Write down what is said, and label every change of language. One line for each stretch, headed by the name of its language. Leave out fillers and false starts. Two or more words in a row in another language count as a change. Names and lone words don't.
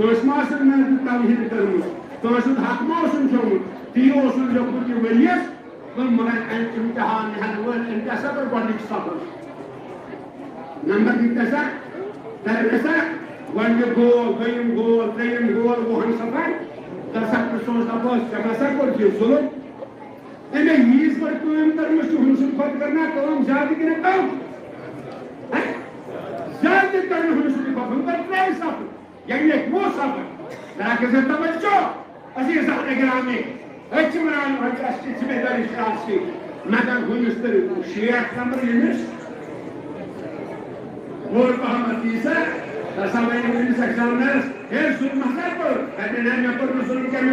Kashmiri: کٲنٛسہِ ما ٲسٕن محنت توحیٖد کٔرمٕژ کٲنٛسہِ ہُنٛد حق ما اوسُن کھیوٚمُت تی اوسُن لیوٚکھمُت یہِ ؤرۍیَس مگر اَمہِ امتحان ہٮ۪نہٕ وٲلۍ أمۍ کیٛاہ سا کٔر گۄڈٕنِکۍ صفس نمبر دِتۍ سا کَرِ سا گۄڈنیُک گول دوٚیِم گول ترٛیٚیِم گول وُہن سفر گژھکھ نہٕ سونٛچ دَپوس ژےٚ ہسا کوٚرُتھ یہِ ظُلم أمۍ ییٖژ بٔڑ کٲم کٔرمٕژ چھِ ہُمہِ سٕنٛدِ کھۄتہٕ کٔر نا کٲم زیادٕ کِنہٕ کم زیادٕ کٔر نہٕ ہُمہِ سٕنٛدِ کھۄتہٕ ہُم کٔر 3 سفر یعنی 9 سفر ذرا کٔرۍزیٚو توجہ عزیٖز گرامی أسۍ چھِ وَنان اَسہِ چھِ ذمہٕ دٲری شناسی مگر ہُمِس تہٕ 60 نمبر ییٚمِس بوٚڑ پہمتھ یی سا تَسا وَنہِ أمِس ایٚگزامنرس ہے ظُلم ہسا کوٚر دَپہِ نہ مےٚ کوٚر نہٕ ظُلم کینٛہہ مےٚ